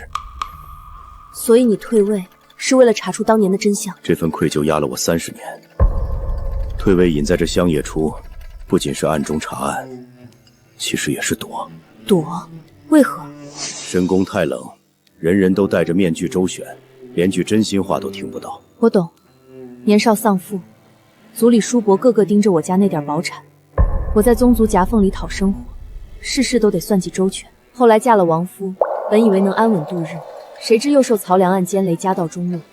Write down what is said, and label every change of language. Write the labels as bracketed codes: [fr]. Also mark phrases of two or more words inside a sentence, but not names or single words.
[zh] 所以你退位是為了查出當年的真相？這份愧疚壓了我30年。退位隱在這鄉野處，不僅是暗中查案，其實也是躲。躲？為何？深宮太冷，人人都戴着面具周旋，連句真心話都聽不到。我懂，年少喪父，族裡叔伯個個盯着我家那點寶產，我在宗族夾縫裡討生活，事事都得算計周全。後來嫁了王夫，本以為能安穩度日，誰知又受曹良案牽累，家道中落。